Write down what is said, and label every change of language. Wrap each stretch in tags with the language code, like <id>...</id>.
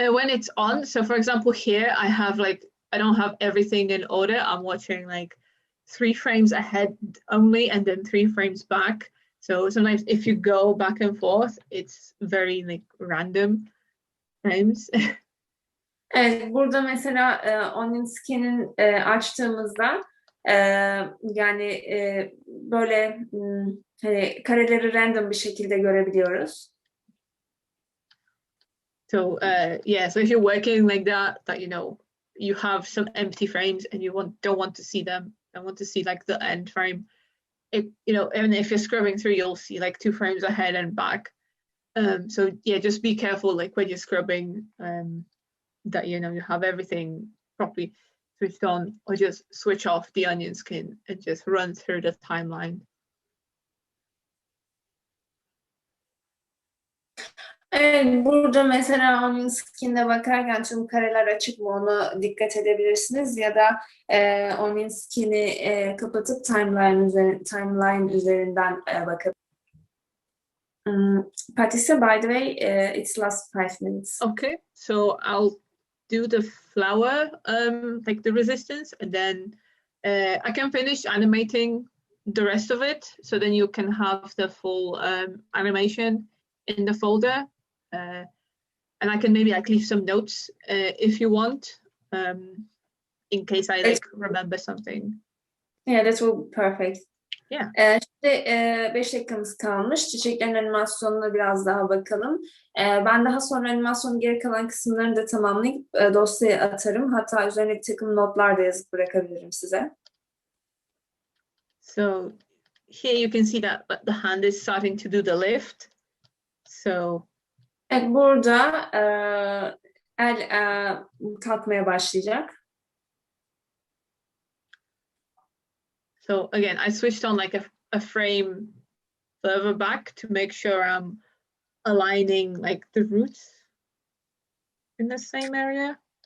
<en>When it's on, so for example here I don't have everything in order. I'm watching like 3 frames ahead only and then 3 frames back. So sometimes if you go back and forth, it's very like random frames.</en> <tr>Evet, burada mesela onion skin'in açtığımızda yani böyle hani kareleri random bir şekilde görebiliyoruz.</tr> <en>So yeah, so if you're working like that you know you have some empty frames and you don't want to see them. I want to see like the end frame. You know, and if you're scrubbing through, you'll see like 2 frames ahead and back. So yeah, just be careful like when you're scrubbing that you know you have everything properly switched on, or just switch off the onion skin and just run through the timeline.</en> <tr>Evet, burada mesela onun skin'e bakarken tüm kareler açık mı onu dikkat edebilirsiniz ya da onun skin'i kapatıp timeline üzerinden bakıp.</tr> <en>Patricia, by the way, it's last 5 minutes. Okay, so I'll do the flower, like the resistance, and then I can finish animating the rest of it. So then you can have the full animation in the folder. And I can maybe like leave some notes if you want, in case I like remember something. Yeah, that will be perfect. Yeah.</en> <tr>Şimdi 5 dakikamız kalmış. Çiçeklerin animasyonuna biraz daha bakalım. Ben daha sonra animasyonun geri kalan kısımlarını da tamamlayıp dosyaya atarım. Hatta üzerine bir takım notlar da yazıp bırakabilirim size.</tr> <en>So here you can see that the hand is starting to do the lift. So</en> <tr>Evet, burada el kalkmaya başlayacak.</tr> <en>So again, I switched on like a frame further back to make sure I'm aligning like the roots in the same area.</en>